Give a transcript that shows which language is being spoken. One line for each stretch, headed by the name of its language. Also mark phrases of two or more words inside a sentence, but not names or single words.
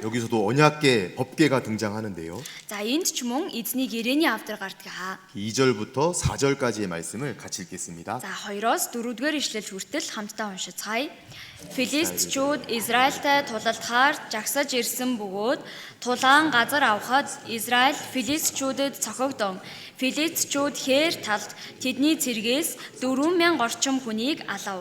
Korean: 여기서도 언약계 법궤가 등장하는데요.
Mongolian: За энд ч мөн эзний гэрээний авдар гардаг.
Korean: 2절부터 4절까지의 말씀을 같이 읽겠습니다.
Mongolian: За 2-оос 4-р ишлэл хүртэл хамтдаа уншицгаая. Филистичүүд Израильтай тулалдахаар жагсаж ирсэн бөгөөд тулаан газар авахад Израиль филистичүүдэд цохигдсон. Филистичүүд хээр талд тэдний цэргээс 4,000 орчим хүнийг алав.